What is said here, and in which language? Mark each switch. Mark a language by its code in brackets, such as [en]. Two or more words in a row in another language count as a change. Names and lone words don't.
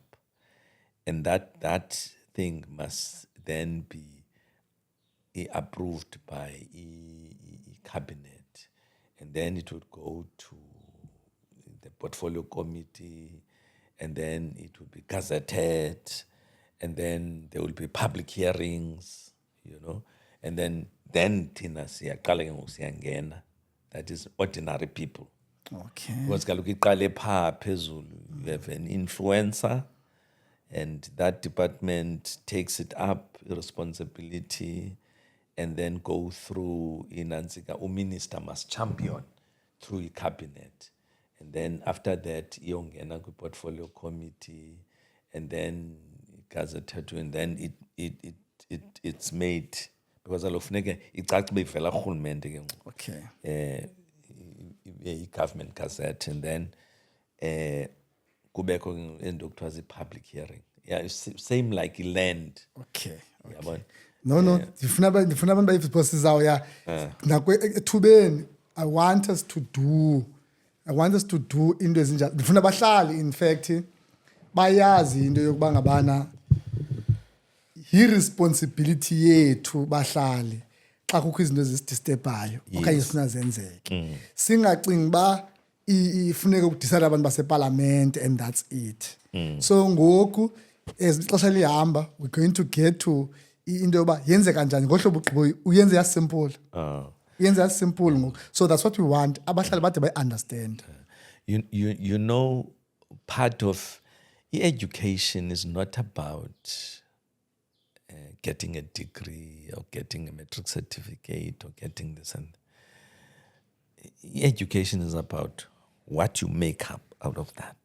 [en] And that thing must then be approved by cabinet. And then it would go to the portfolio committee, and then it would be gazetted, and then there will be public hearings, and then [xh] thina siyaqala ke ngoku siyangena. [en] That is ordinary people. Okay. [xh] Because kaloku iqale phaa phezulu, [en] you have an influencer, and that department takes it up, responsibility, and then go through inantsika. Minister must champion through a cabinet. And then after that, iyongena portfolio committee, and then gazetted, and then it's made, because [xh] alofuneke icace uba ivela kurhulumente ke ngoku. [en] Okay. [xh] I- [en] government gazette, [xh] and then kubekho into ekuthiwa zi- [en] public hearing. Yeah, it's same like land. Okay. [xh] Yabona? No, ndifuna abantu bayivusizawuya ethubeni. [en] I want us to do [xh] into ezinjalo. Ndifuna bahlali, [en] in fact, [xh] bayazi into yokuba ngabana i-responsibility yethu bahlali xa kukho izinto ezidisturbayo okanye sifuna zenzeke. Singacingi ba ifuneka ukudicide abantu baseParliament [en] and that's it. [xh] So ngoku as ixesha lihamba, [en] we're going to get to [xh] into yoba yenze kanjani ngohlobo ugqibo uyenze yasimple. Uyenze yasimple ngoku. [en] So that's what we want. [xh] Abahlali bade bayi-understand. [en] You know, part of education is not about getting a degree or getting a metric certificate or getting this, and education is about what you make up out of that.